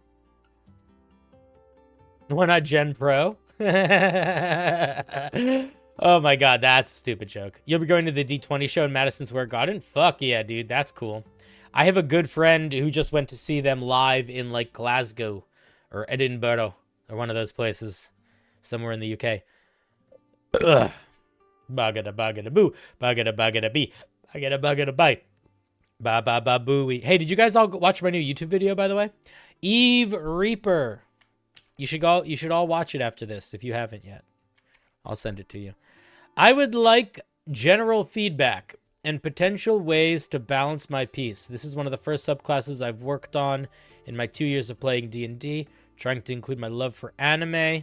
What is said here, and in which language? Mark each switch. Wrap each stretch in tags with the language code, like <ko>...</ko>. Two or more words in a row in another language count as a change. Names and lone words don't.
<en>Why not Gen Pro? Oh my god, that's a stupid joke. You'll be going to the D20 show in Madison Square Garden? Fuck yeah, dude, that's cool. I have a good friend who just went to see them live in, like, Glasgow or Edinburgh or one of those places somewhere in the UK. Ugh. Bagada bagada boo, bagada bagada bee, bagada bagada bye. Ba ba ba booey. Hey, did you guys all watch my new YouTube video, by the way? Eve Reaper. You should all watch it after this if you haven't yet. I'll send it to you. I would like general feedback and potential ways to balance my piece. This is one of the first subclasses I've worked on in my 2 years of playing D&D, trying to include my love for anime.</en>